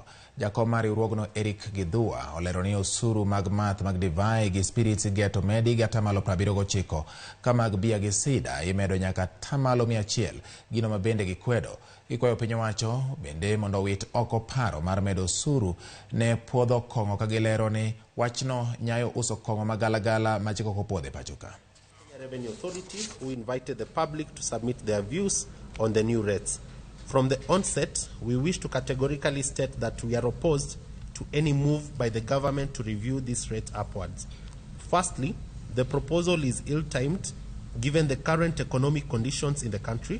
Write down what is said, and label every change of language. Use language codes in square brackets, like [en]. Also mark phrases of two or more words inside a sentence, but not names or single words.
[luo] Jakom mar riwruogno Eric Gidhua olero ni osuru mag math mag divai gi spirits geto medi gi atamalo 79 ka mag bia gi sida imedo nyaka atamalo 100, gino ma bende gikwedo. Gikwayo piny owacho bende mondo wit oko paro mar medo osuru ne puodho kong'o ka gilero ni wachno nyayo uso kong'o magalagala ma chik ok opuodhi pacho ka. [en] Revenue Authority, who invited the public to submit their views on the new rates. From the onset, we wish to categorically state that we are opposed to any move by the government to review this rate upwards. Firstly, the proposal is ill-timed given the current economic conditions in the country.